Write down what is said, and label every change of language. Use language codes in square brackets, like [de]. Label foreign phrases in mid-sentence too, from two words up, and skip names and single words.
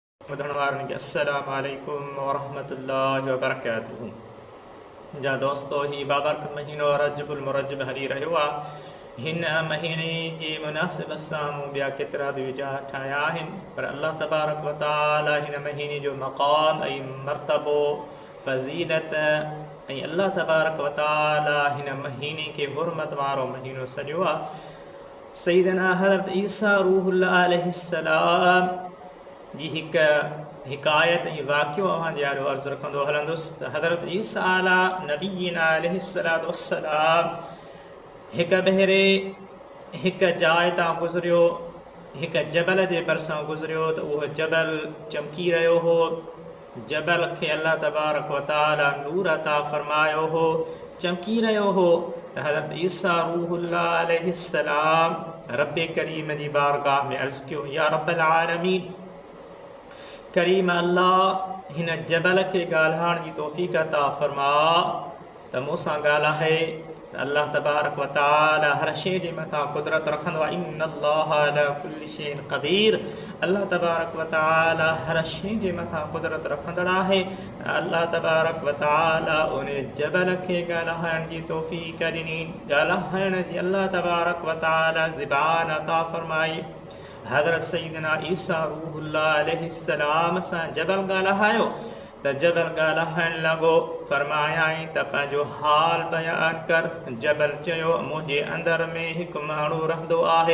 [sd] ॿुधण वारनि खे [ar] السلام عليكم ورحمة الله وبركاته. [sd] जा दोस्तो, ही बाबरकत महीनो रजबुल मुरज्जब हली रहियो आहे। हिन महीने जे मुनासिबत सां मूं ॿिया केतिरा बि विजा ठाहिया आहिनि, पर अल्लाह तबारक व तआला हिन महीने जो मक़ाम ऐं मर्तबो, फ़ज़ीलत ऐं अल्लाह तबारक व तआला हिन महीने खे हुरमत वारो महीनो सॼो आहे। सैयदना हज़रत ईसा रूहुल्लाह अलैहिस्सलाम जी हिकु हिकायत ऐं वाक़ियो अव्हांजे आॾो अर्ज़ु रखंदो हलंदुसि त हज़रत ईसा [ar] على نبينا عليه الصلاة والسلام [sd] हिकु भेरे हिकु जाइ तां गुज़रियो, हिकु जबल जे भरिसां गुज़रियो त उहो जबल चमकी रहियो हो। जबल खे अल्लाह तबारक व तआला नूर अता फ़रमायो हो, चमकी रहियो हो। त हज़रत ईसा रूहुल्लाह अलैहिस्सलाम रब करीम जी बारगाह में अर्ज़ु कयो, [ar] يا رب العالمين, [sd] करीम अल्लाह, हिन जबल खे ॻाल्हाइण जी तौफ़ीक़ अता फ़रमा त मूंसां ॻाल्हाए। त अल्लाह तबारक व तआला हर शइ जे मथां क़ुदरत रखंदो आहे। [ar] إن الله على كل شيء قدير. [sd] अल्लाह तबारक व तआला हर शइ जे मथां क़ुदरत रखंदड़ आहे। अल्लाह तबारक व तआला उन जबल खे ॻाल्हाइण जी तौफ़ीक़ ॾिनी, ॻाल्हाइण जी अल्लाह तबारक व तआला ज़बान अता फ़रमाई। हज़रत सैयदना ईसा रूहुल्लाह अलैहिस्सलाम सां जबल ॻाल्हायो त जबल ॻाल्हाइण लॻो। फ़रमायाईं त पंहिंजो हाल बयानु कर। जबल चयो, मुंहिंजे अंदरि में हिकु माण्हू रहंदो आहे।